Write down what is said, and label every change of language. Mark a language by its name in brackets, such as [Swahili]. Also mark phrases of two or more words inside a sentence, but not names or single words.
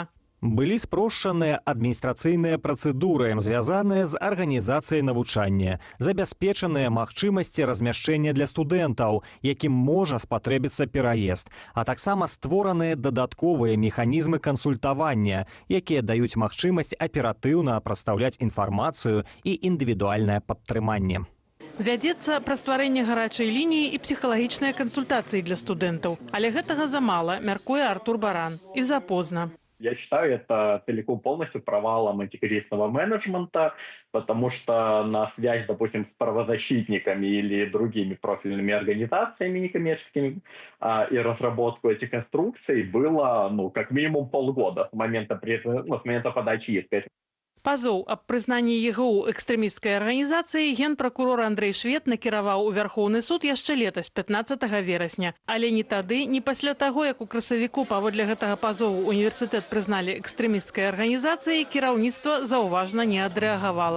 [Belarusian] Былі спрошчаныя адміністрацыйныя працэдуры, звязаныя з арганізацыяй навучання, забяспечаныя магчымасці размяшчэння для студэнтаў, якім можа спатрэбіцца пераезд, а таксама створаныя дадатковыя механізмы кансультавання, якія даюць магчымасць аператыўна прадстаўляць інфармацыю і індывідуальнае падтрыманне. Вядзецца пра стварэнне гарачай лініі і псіхалагічныя кансультацыі для студэнтаў. Але гэтага замала, мяркуе Артур Баран. І запозна. [Russian] Я считаю, это целиком полностью провалом антикризисного менеджмента, потому что на связь, допустим, с правозащитниками или другими профильными организациями некоммерческими и разработку этих инструкций было, как минимум полгода с момента подачи иска. [Belarusian] Пазоў аб прызнанні ЕГУ экстрэмісцкай арганізацыі генпракурор Андрэй Швед накіраваў у Вярхоўны суд яшчэ летась, 15 верасня. Але ні тады, ні пасля таго, як у красавіку паводле гэтага пазову універсітэт прызналі экстрэмісцкай арганізацыяй, кіраўніцтва заўважна не адрэагавала.